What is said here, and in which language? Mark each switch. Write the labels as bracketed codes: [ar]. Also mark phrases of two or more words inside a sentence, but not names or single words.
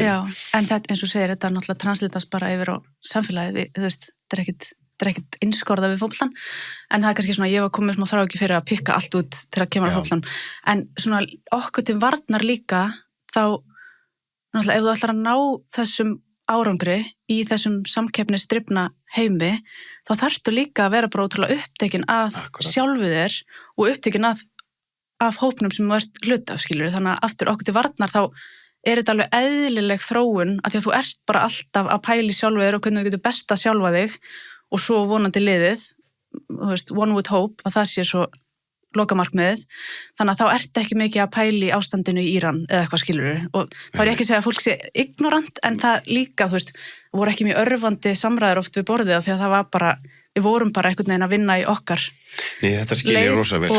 [is] Já, en þetta, eins og segir, þetta er náttúrulega translitast bara yfir á samfélagið, þú veist, þetta er ekkit einskorða við fótboltan, en það er kannski svona, ég var komið smá þráhyggju fyrir að pikka allt út þegar kemur á fótboltan, en svona okkur til varnar líka, þá, náttúrulega, ef þú ætlar að ná þessum árangri í þessum samkeppnisdrifna heimi, þá þarftu líka að vera bara ótrúlega upptekin af sjálfu þér og upptekin af hópnum sem þú ert hluta af, skilur. Þannig að aftur okkur til varnar þá er þetta alveg eðlileg þróun af því að þú ert bara alltaf að pæli sjálfu þér og hvernig þú getur best að sjálfa þig og svo vonandi liðið, þú veist, [en] one would hope [is] að það sé svo lokamarkmiðið, þannig að þá ert ekki mikið að pæli ástandinu í Íran eða eitthvað, skilur og þá er ég ekki að segja að fólk sé ignorant en það líka, þú veist, voru ekki mjög örvandi samræður oft við borðið af því að það var bara, við vorum bara einhvern veginn að vinna í okkar Nei, þetta skilja rosa vel,